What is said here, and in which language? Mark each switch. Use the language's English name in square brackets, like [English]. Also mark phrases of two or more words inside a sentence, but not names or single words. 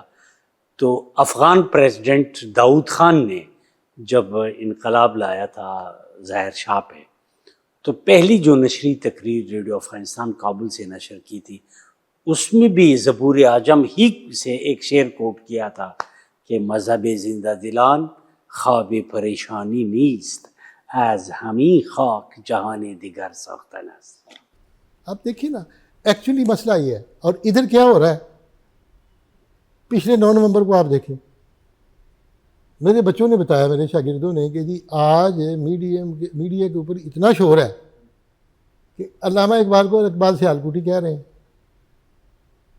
[Urdu] تو [English] Afghan president [Urdu] داؤد خان نے جب انقلاب لایا تھا ظاہر شاہ پہ، تو پہلی جو نشری تقریر ریڈیو افغانستان کابل سے نشر کی تھی اس میں بھی زبور اعظم ہی سے ایک شعر کوٹ کیا تھا کہ [Persian] مذہب زندہ دلان خواب پریشانی نیست، از ہمی خاک جہان دیگر ساختن است. [Urdu] آپ دیکھیے نا، ایکچولی مسئلہ یہ ہے. اور ادھر کیا ہو رہا ہے، پچھلے 9 نومبر کو آپ دیکھیں، میرے بچوں نے بتایا، میرے شاگردوں نے، کہ جی آج میڈیا کے اوپر اتنا شور ہے کہ علامہ اقبال کو اقبال سیالکوٹی کہہ رہے ہیں.